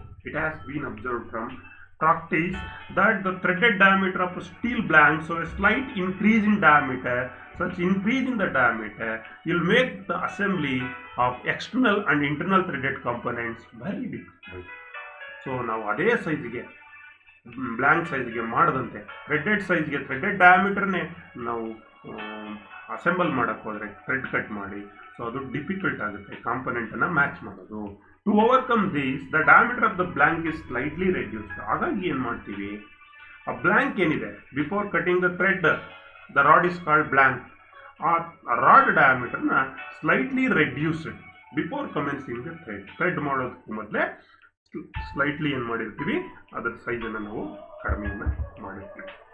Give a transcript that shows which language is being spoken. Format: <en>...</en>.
<en>It has been observed from practice that the threaded diameter of a steel blank, so a slight increase in diameter, such increase in the diameter will make the assembly of external and internal threaded components very difficult.</en> <kn>So ನಾವು ಅದೇ ಸೈಜ್ಗೆ blank ಸೈಜ್ಗೆ ಮಾಡದಂತೆ threaded ಸೈಜ್ಗೆ threaded ಡಯಾಮೀಟರ್ನೇ ನಾವು assemble ಮಾಡೋಕ್ಕೆ ಹೋದರೆ thread cut ಮಾಡಿ, so ಅದು difficult ಆಗುತ್ತೆ ಕಾಂಪೊನೆಂಟನ್ನು match ಮಾಡೋದು.</kn> <en>To overcome this, the diameter of the blank is slightly reduced.</en> <kn>ಹಾಗಾಗಿ ಏನು ಮಾಡ್ತೀವಿ, ಆ ಬ್ಲ್ಯಾಂಕ್ ಏನಿದೆ</kn> <en>before cutting the thread the rod is called blank,</en> <kn>ಆ rod ಡಯಾಮೀಟರ್ನ</kn> <en>slightly reduced before commencing the thread</en> <kn>ಮಾಡೋದಕ್ಕೂ ಮೊದಲೇ ಸ್ಲೈಟ್ಲಿ ಏನು ಮಾಡಿರ್ತೀವಿ, ಅದರ ಸೈಜನ್ನು ನಾವು ಕಡಿಮೆಯನ್ನು ಮಾಡಿರ್ತೀವಿ.</kn>